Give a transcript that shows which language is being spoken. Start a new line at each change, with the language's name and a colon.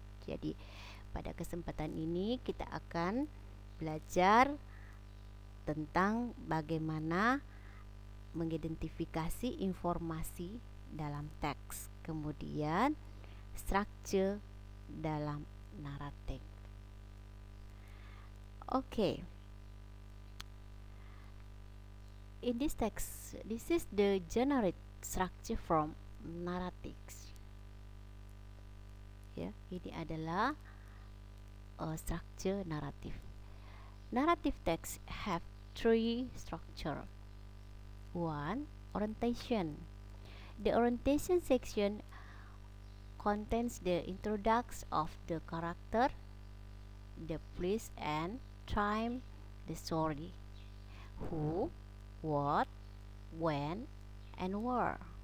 Indonesian: Jadi pada kesempatan ini kita akan belajar tentang bagaimana mengidentifikasi informasi dalam teks, kemudian structure dalam naratif.
English: Okay. In this text, this is the generate structure from narratives.
Indonesian: Ya, ini adalah structure naratif.
English: Narrative text have three structure. 1. Orientation. The orientation section contains the introduction of the character, the place and time, the story, who, what, when, and where.